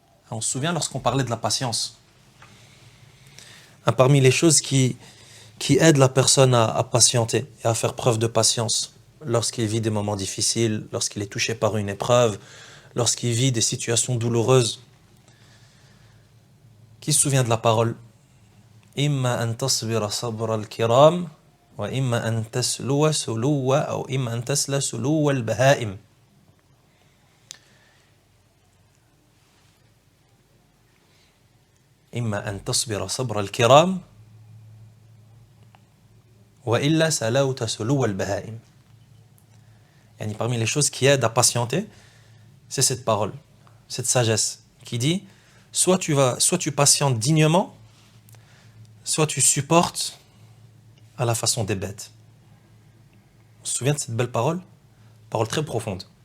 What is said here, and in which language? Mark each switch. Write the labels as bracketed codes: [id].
[fr] On se souvient lorsqu'on parlait de la patience. Parmi les choses qui aident la personne à patienter et à faire preuve de patience lorsqu'il vit des moments difficiles, lorsqu'il est touché par une épreuve, lorsqu'il vit des situations douloureuses. Qui se souvient de la parole [ar] إما أن تصبر صبر الكرام وإما أن تسلو سلو أو إما أن تسلى سلو البهائم. إما أن تصبر صبر الكرام وإلا سلوت سلو البهائم. [fr] يعني parmi les choses qui aident à patienter, c'est cette parole, cette sagesse qui dit soit tu patientes dignement, soit tu supportes à la façon des bêtes. On se souvient de cette belle parole? Parole très profonde.